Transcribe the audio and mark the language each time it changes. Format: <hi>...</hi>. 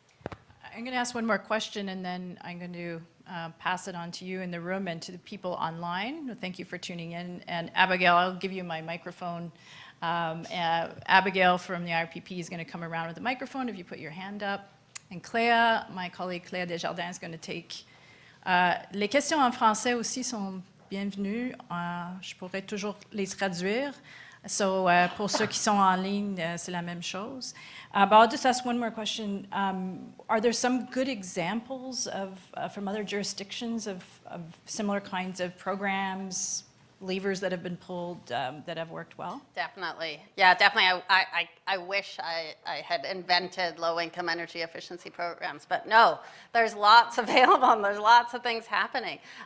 <en>I'm going to ask one more question, and then I'm going to pass it on to you in the room and to the people online. Thank you for tuning in. And Abigail, I'll give you my microphone. Abigail from the IRPP is going to come around with the microphone if you put your hand up. And Cléa, my colleague Cléa Desjardins is going to take.</en> <fr>Les questions en français aussi sont bienvenues. Je pourrais toujours les traduire. So pour ceux qui sont en ligne, c'est la même chose.</fr> <en>But I'll just ask one more question. Are there some good examples from other jurisdictions of similar kinds of programs, levers that have been pulled that have worked well? Definitely. Yeah, definitely. I wish I had invented low-income energy efficiency programs, but no, there's lots available and there's lots of things happening.</en>